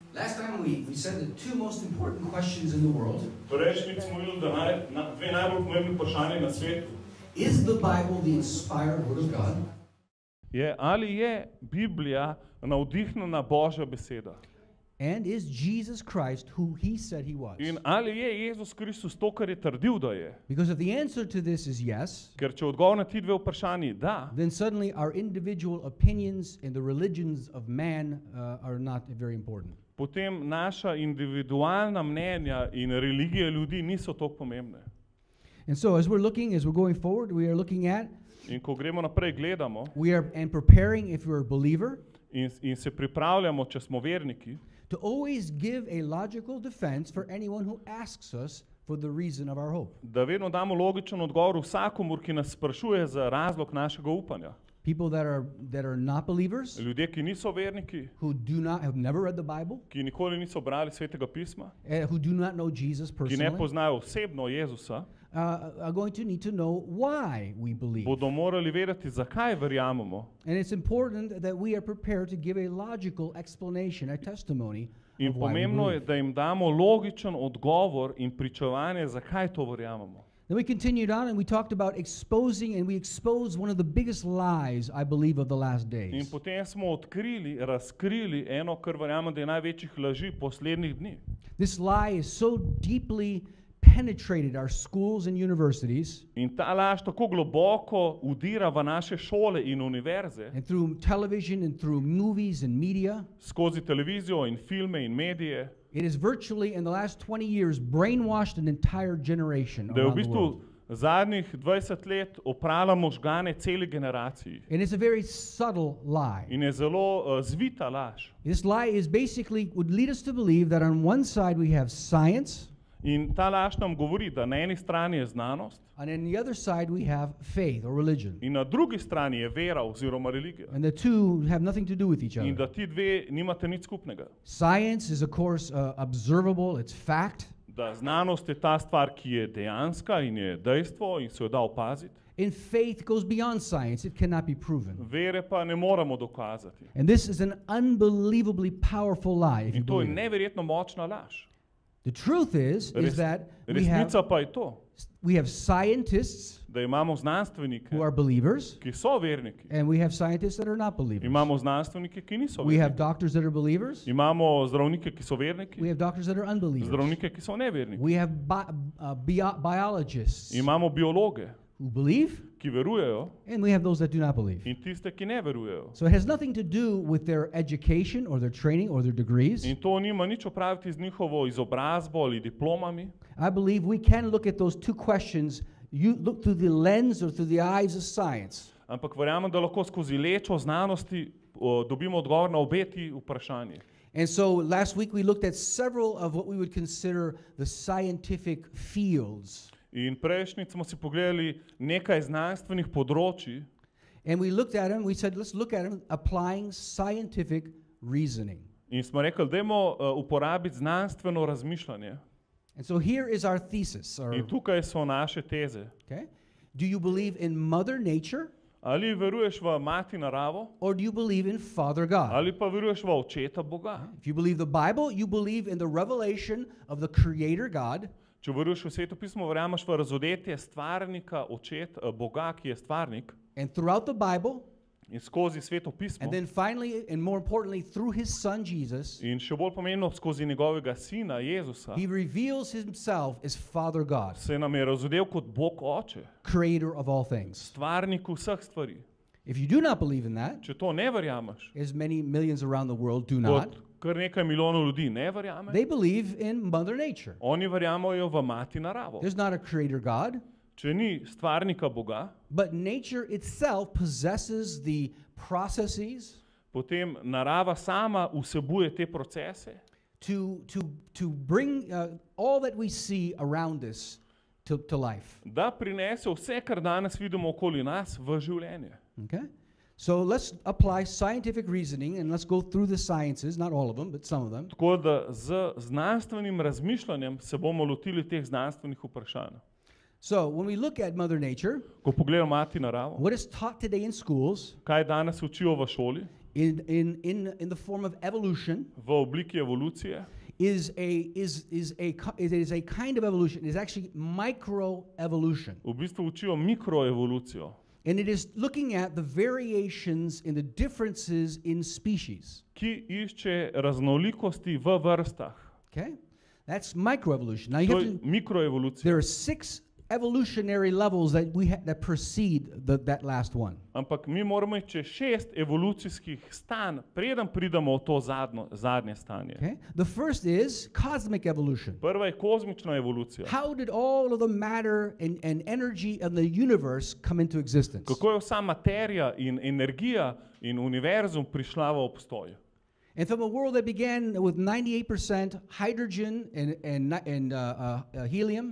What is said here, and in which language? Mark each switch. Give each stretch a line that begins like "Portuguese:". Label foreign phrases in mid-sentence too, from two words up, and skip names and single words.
English: Last time we said the two most important questions in the world.
Slovenian: Prejšnjič smo videli, da dve najbolj pomembni vprašanji na svetu.
English: Is the Bible the inspired word of God?
Slovenian: Ali je Biblija navdihnjena Božja beseda?
English: And is Jesus Christ who he said he was?
Slovenian: In ali je Jezus Kristus to, kar je trdil, da je?
English: Because if the answer to this is yes,
Slovenian: Ker če odgovor na ti dve vprašanji da,
English: then suddenly our individual opinions and the religions of man are not very important.
Slovenian: potem naša individualna mnenja in religije ljudi niso toliko pomembne.
English: And so as we're going forward, we are looking at,
Slovenian: In ko gremo naprej, gledamo
English: and preparing if you're a believer,
Slovenian: in se pripravljamo, če smo verniki,
English: to always give a logical defense for anyone who asks us for the reason of our hope.
Slovenian: da vedno damo logičen odgovor vsakomur, ki nas sprašuje za razlog našega upanja.
English: People that are not believers,
Slovenian: Ljudje, ki niso verniki,
English: who have never read the Bible,
Slovenian: ki nikoli niso brali Svetega pisma,
English: who do not know Jesus
Slovenian: ki ne
English: personally,
Slovenian: poznajo osebno Jezusa,
English: are going to need to know why we believe.
Slovenian: bodo morali vedeti, zakaj verjamemo.
English: And it's important that we are prepared to give a logical explanation, a testimony
Slovenian: In
English: of why we
Slovenian: pomembno je,
English: believe.
Slovenian: da jim damo logičen odgovor in pričevanje, zakaj to verjamemo.
English: Then we continued on and we talked about exposing, and we exposed one of the biggest lies, I believe, of the last
Slovenian: In
English: days.
Slovenian: potem smo razkrili eno, kar verjamem, da je največjih laži poslednjih dni.
English: This lie is so deeply penetrated our schools and universities,
Slovenian: In ta laž tako globoko udira v naše šole in univerze,
English: and through television and through movies and media.
Slovenian: skozi televizijo in filme in medije,
English: It has virtually, in the last 20 years, brainwashed an entire generation
Slovenian: da je v
English: around the
Slovenian: bistvu
English: world.
Slovenian: zadnjih 20 let oprala možgane celi generaciji.
English: And it's a very subtle lie.
Slovenian: In je zelo zvita laž.
English: This lie is basically, would lead us to believe that on one side we have science,
Slovenian: In ta laž nam govori, da na eni strani je znanost,
English: and on the other side we have faith or religion.
Slovenian: in na drugi strani je vera oziroma religija.
English: And the two have nothing to do with each
Slovenian: In da
English: other.
Slovenian: ti dve nimate nič skupnega.
English: Science is, of course, observable, it's fact.
Slovenian: Da znanost je ta stvar, ki je dejanska in je dejstvo in se jo da opaziti.
English: And faith goes beyond science, it cannot be proven.
Slovenian: Vere pa ne moremo dokazati.
English: And this is an unbelievably powerful lie, if you
Slovenian: In to je
English: believe it.
Slovenian: neverjetno močna laž.
English: The truth is that
Slovenian: Resnica pa je to,
English: we have scientists
Slovenian: da imamo znanstvenike,
English: who are believers,
Slovenian: ki so verniki.
English: and we have scientists that are not believers.
Slovenian: Imamo znanstvenike, ki niso
English: We have
Slovenian: verniki.
English: doctors that are believers.
Slovenian: Imamo zdravnike, ki so
English: We
Slovenian: verniki,
English: have doctors that are unbelievers.
Slovenian: zdravnike, ki so neverniki.
English: We have biologists
Slovenian: Imamo biologe,
English: who believe,
Slovenian: ki verujejo,
English: and we have those that do not believe.
Slovenian: in tiste, ki ne verujejo.
English: So it has nothing to do with their education or their training or their degrees.
Slovenian: In to nima nič opraviti z njihovo izobrazbo ali diplomami.
English: I believe we can look at those two questions. You look through the lens or through the eyes of science.
Slovenian: Ampak verjamem, da lahko skozi lečo znanosti dobimo odgovor na obe ti vprašanji.
English: And so last week we looked at several of what we would consider the scientific fields.
Slovenian: In prejšnjič smo si pogledali nekaj znanstvenih področji
English: And we looked at them, we said, let's look at them applying scientific reasoning.
Slovenian: in smo rekli, dajmo uporabiti znanstveno razmišljanje.
English: And so here is our thesis.
Slovenian: In tukaj so naše teze.
English: Okay? Do you believe in Mother Nature,
Slovenian: Ali veruješ v mati naravo,
English: or do you believe in Father God?
Slovenian: ali pa veruješ v očeta Boga.
English: If you believe the Bible, you believe in the revelation of the Creator God.
Slovenian: Če veruješ v Sveto pismo, verjameš v razodetje stvarnika, Boga, ki je stvarnik,
English: And throughout the Bible,
Slovenian: in skozi Sveto pismo,
English: and then finally, and more importantly, through his son Jesus,
Slovenian: in še bolj pomembno skozi njegovega sina Jezusa,
English: he reveals himself as Father God,
Slovenian: se nam je razodel kot Bog Oče,
English: creator of all things.
Slovenian: stvarnik vseh stvari.
English: If you do not believe in that,
Slovenian: Če to ne verjameš,
English: as many millions around the world do not,
Slovenian: kot kar nekaj milijonov ljudi ne verjame,
English: they believe in Mother Nature.
Slovenian: oni verjamejo v mati naravo.
English: There's not a creator God,
Slovenian: Če ni stvarnika Boga,
English: but nature itself possesses the processes
Slovenian: potem narava sama vsebuje te procese,
English: to bring all that we see around us to life.
Slovenian: da prinese vse, kar danes vidimo okoli nas, v življenje.
English: Okay? So let's apply scientific reasoning, and let's go through the sciences, not all of them, but some of them.
Slovenian: Tako da z znanstvenim razmišljanjem se bomo lotili teh znanstvenih vprašanj.
English: So when we look at Mother Nature,
Slovenian: Ko pogledamo mati naravo,
English: what is taught today in schools
Slovenian: kaj danes učijo v šoli,
English: in the form of evolution
Slovenian: v obliki evolucije,
English: is a kind of evolution. It is actually microevolution.
Slovenian: v bistvu učijo mikroevolucijo,
English: And it is looking at the variations in the differences in species.
Slovenian: ki išče raznolikosti v vrstah.
English: Okay? That's microevolution. Now you
Slovenian: To
English: have
Slovenian: je to, mikroevolucija.
English: there are 6 evolutionary levels that that precede that last one.
Slovenian: Ampak mi moramo iti čez 6 evolucijskih stanj, preden pridemo v to zadnje stanje.
English: Okay? The first is cosmic evolution.
Slovenian: Prva je kozmična evolucija.
English: How did all of the matter and energy of the universe come into existence?
Slovenian: Kako je vsa materija in energija in univerzum prišla v obstoj?
English: And from a world that began with 98% hydrogen and helium,